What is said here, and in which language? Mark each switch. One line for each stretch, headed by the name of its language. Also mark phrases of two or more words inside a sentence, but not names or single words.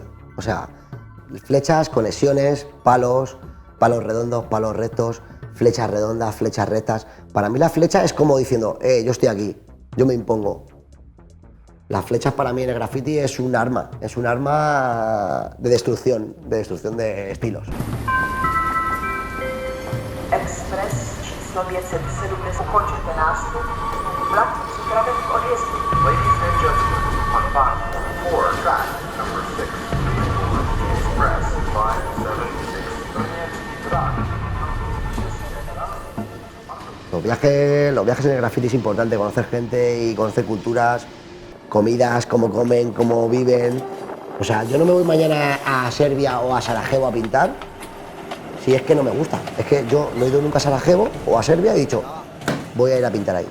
Spanish: O sea, flechas, conexiones, palos, palos redondos, palos rectos, flechas redondas, flechas rectas. Para mí la flecha es como diciendo, yo estoy aquí, yo me impongo. Las flechas para mí en el graffiti es un arma de destrucción de estilos.
Czech: Ekspres číslo 570 ukončete nástup. Vlak připraven k odjezdu.
English: Ladies and gentlemen, on bound for track number 6, Express 576 Donetsk Prague.
Spanish: Los viajes en el graffiti es importante, conocer gente y conocer culturas, comidas, cómo comen, cómo viven. O sea, yo no me voy mañana a Serbia o a Sarajevo a pintar si es que no me gusta. Es que yo no he ido nunca a Sarajevo o a Serbia y he dicho, voy a ir a pintar ahí.